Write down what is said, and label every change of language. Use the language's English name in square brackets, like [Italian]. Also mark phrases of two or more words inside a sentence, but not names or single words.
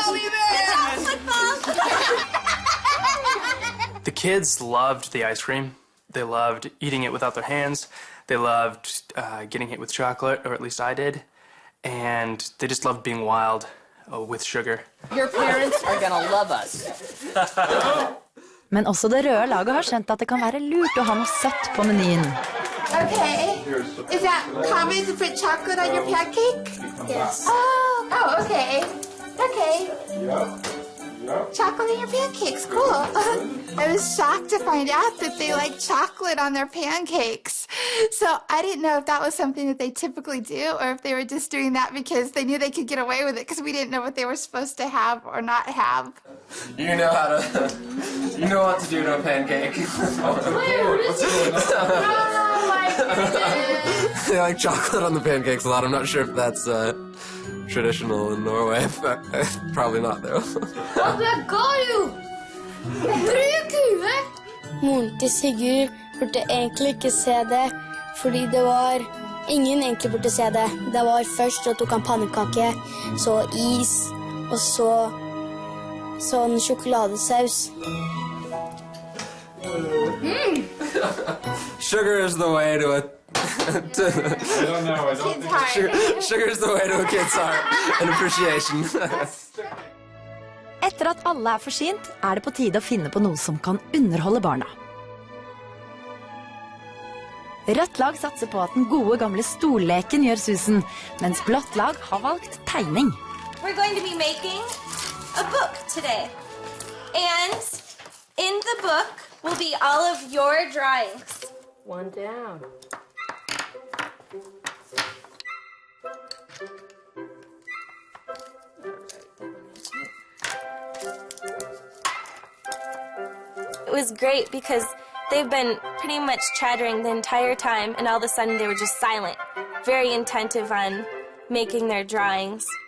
[English] Good job, football. The kids loved the ice cream. They loved eating it without their hands. They loved getting hit with chocolate, or at least I did. And they just loved being wild with sugar. Your parents are gonna love us. [Norwegian] Men også det røde laget har skjønt at det kan være lurt å ha noe søtt på menyen. [English] Okay. Is that common to put chocolate on your pancake? Yes. Oh, okay. Okay. Chocolate in your pancakes, cool. I was shocked to find out that they like chocolate on their pancakes. So I didn't know if that was something that they typically do or if they were just doing that because they knew they could get away with it because we didn't know what they were supposed to have or not have. You know what to do to a pancake. They like chocolate on the pancakes a lot. I'm not sure if that's traditional in Norway. Probably not, though. [Norwegian] Moren til Sigurd burde egentlig ikke se det, fordi det var ingen egentlig burde se det. Det var først så tok han pannekake, så is, og så sånn sjokoladesaus. [English] Sugar is the way to a... Sugar is the way to a kid's heart and appreciation. [Norwegian] Etter at alle forsynt, det på tide å finne på noe som kan underholde barna. Rødt lag satser på at den gode gamle stolleken gjør susen, mens blått lag har valgt tegning. [English] We're going to be making a book today. And in the book will be all of your drawings. One down. It was great because they've been pretty much chattering the entire time, and all of a sudden they were just silent, very attentive on making their drawings.